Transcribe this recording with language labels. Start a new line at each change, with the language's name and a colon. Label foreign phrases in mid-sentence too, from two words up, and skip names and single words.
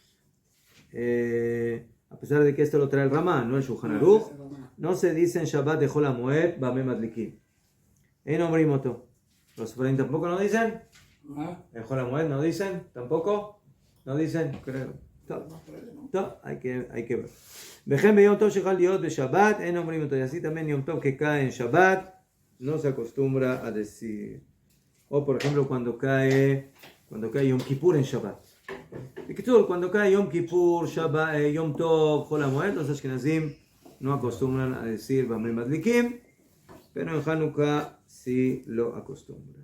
Spanish: A pesar de que esto lo trae el Ramá, no el Shulchan Aruch, no se dice en Shabbat de Chol HaMoed, Bamei Madlikim.
Hebrew: אין אומרים אותו.
Spanish: Los Sefaradim tampoco no dicen. En Chol HaMoed no dicen, tampoco. No dicen, creo. Hay que ver.
Hebrew: וכן יום טוב שחל להיות בשבת, אין אומרים אותו.
Spanish: Y así también Yom Tov que cae en Shabbat, no se acostumbra a decir. O por ejemplo cuando cae Yom Kippur en Shabbat. Y que todo, cuando cae Yom Kippur, Shabbat, Yom Tov, Chol HaMoed, los Ashkenazim no acostumbran a decir Bamei Madlikim, pero en Hanukkah sí lo acostumbran.